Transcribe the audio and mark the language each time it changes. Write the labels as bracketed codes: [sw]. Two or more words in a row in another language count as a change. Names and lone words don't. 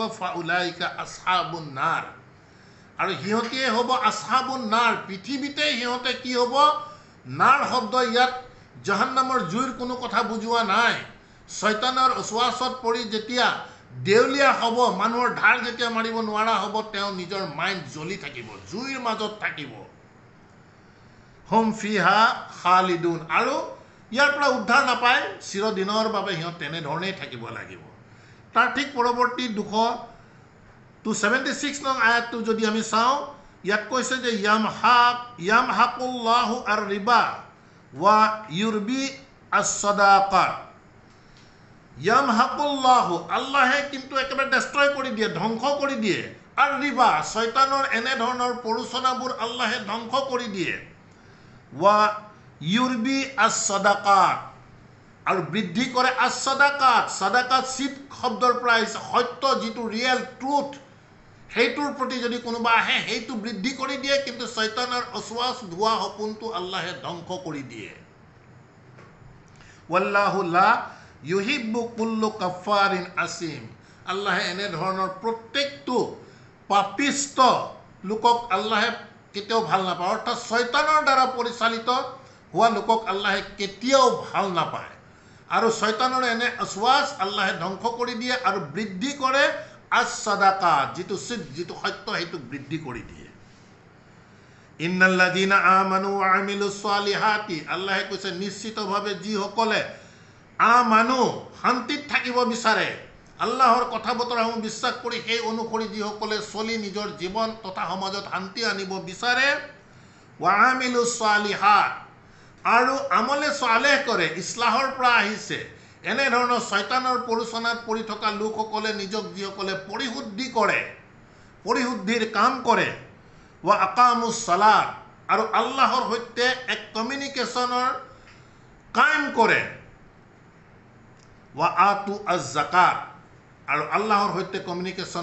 [ar] فأولئك أصحاب النار, [as] আৰু সিহঁতিয়ে হ'ব [ar] أصحاب النار. [as] পৃথিৱীতে সিহঁতে কি হ'ব? নাৰ শব্দ ইয়াত জাহান্নামৰ জুইৰ কোনো কথা বুজোৱা নাই। শয়তানৰ অচুৱাচত পৰি যেতিয়া দেউলীয়া হ'ব, মানুহৰ ধাৰ যেতিয়া মাৰিব নোৱাৰা হ'ব, তেওঁ নিজৰ মাইণ্ড জ্বলি থাকিব, জুইৰ মাজত থাকিব। [ar] هم فيها خالدون, [as] আৰু ইয়াৰ পৰা উদ্ধাৰ নাপায়, চিৰদিনৰ বাবে সিহঁত তেনেধৰণেই থাকিব লাগিব। তাৰ ঠিক পৰৱৰ্তী 276 নং আয়াতটো যদি আমি চাওঁ, ইয়াত কৈছে যে [ar] يمحق الله الربا ويربي الصدقات. [as] ইয়ামহাকুল্লাহু, আল্লাহে কিন্তু একেবাৰে ডেষ্ট্ৰয় কৰি দিয়ে, ধ্বংস কৰি দিয়ে। [ar] الربا, [as] শয়তানৰ এনেধৰণৰ প্ৰৰোচনাবোৰ আল্লাহে ধ্বংস কৰি দিয়ে। [ar] ويربي الصدقات, [as] আৰু বৃদ্ধি কৰে আস-সাদাকাত। সাদাকাত চিট শব্দৰ পৰা আহিছে, সত্য যিটো [en] real truth, [as] সেইটোৰ প্ৰতি যদি কোনোবা আহে সেইটো বৃদ্ধি কৰি দিয়ে, কিন্তু শয়তানৰ অচুৱাচ ভুৱা সপোনটো আল্লাহে ধ্বংস কৰি দিয়ে। [ar] والله لا يحب كل كفار أثيم, [as] আল্লাহে এনেধৰণৰ প্ৰত্যেকটো পাপিষ্ট লোকক আল্লাহে কেতিয়াও ভাল নাপায়। অৰ্থাৎ শয়তানৰ দ্বাৰা পৰিচালিত হোৱা লোকক আল্লাহে কেতিয়াও ভাল নাপায়। আৰু শয়তানৰ এনে অচুৱাচ আল্লাহে ধ্বংস কৰি দিয়ে আৰু বৃদ্ধি কৰে আস-সাদাকাত, যিটো সত্য সেইটো বৃদ্ধি কৰি দিয়ে। [ar] إن الذين آمنوا وعملوا الصالحات, [as] আল্লাহে কৈছে নিশ্চিতভাৱে যিসকলে আমানু শান্তিত থাকিব বিচাৰে আল্লাহৰ কথা বতৰাসমূহ বিশ্বাস কৰি সেই অনুসৰি যিসকলে চলি নিজৰ জীৱন তথা সমাজত শান্তি আনিব বিচাৰে [ar] وعملوا الصالحات [as] আৰু আমলে সালেহ কৰে ইছলাহৰ পৰা আহিছে এনেধৰণৰ শয়তানৰ প্ৰৰোচনাত পৰি থকা লোকসকলে নিজক যিসকলে পৰিশুদ্ধিৰ কাম কৰে [ar] وأقاموا الصلاة [as] আৰু আল্লাহৰ সৈতে এক কমিউনিকেশ্যনৰ কায়েম কৰে [ar] وآتوا الزكاة [as] আৰু আল্লাহৰ সৈতে কমিউনিকেশ্যন